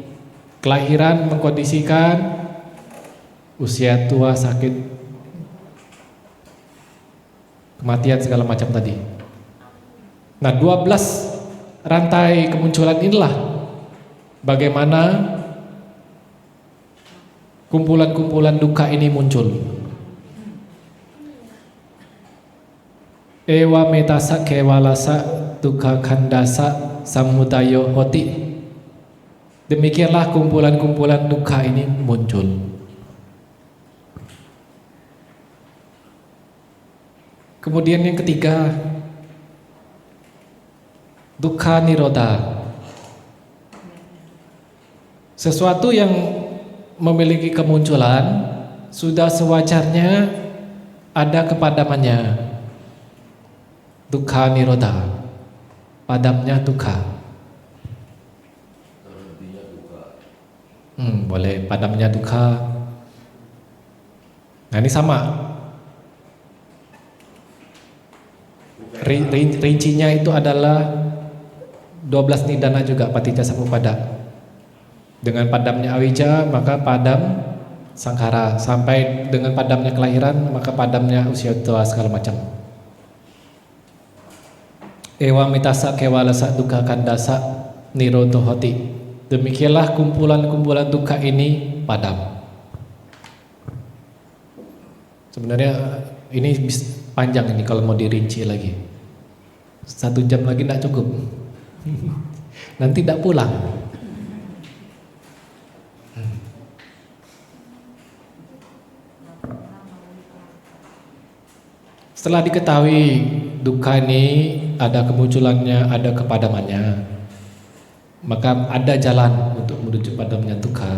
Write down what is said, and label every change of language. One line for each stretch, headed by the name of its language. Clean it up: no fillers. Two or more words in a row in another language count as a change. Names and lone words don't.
Indonesian: Kelahiran mengkondisikan usia tua, sakit, kematian segala macam tadi. Nah, 12 rantai kemunculan inilah bagaimana kumpulan-kumpulan dukkha ini muncul.
Pali: Ewa metasa kewalasa dukkha khandasa samudayo hoti.
Indonesian: Demikianlah kumpulan-kumpulan dukkha ini muncul. Kemudian yang ketiga,
Pali: dukkha nirodha.
Indonesian: Sesuatu yang memiliki kemunculan sudah sewajarnya ada kepadamannya.
Pali: Dukkha nirodha,
Indonesian: padamnya dukkha. Terhentinya duka. Boleh, padamnya dukkha. Nah ini sama. Rincinya itu adalah 12 nidana juga
Pali: Patija Samuppada.
Indonesian: Dengan padamnya awija maka padam sangkara, sampai dengan padamnya kelahiran maka padamnya usia tua segala macam.
Pali: Ewa mitasa kewalasa duka kandasa niroto hoti.
Indonesian: Demikianlah kumpulan-kumpulan duka ini padam. Sebenarnya ini panjang ini kalau mau dirinci lagi. 1 jam lagi tidak cukup. Nanti tidak pulang. Setelah diketahui duka ini ada kemunculannya, ada kepadamannya, maka ada jalan untuk menuju padamnya duka.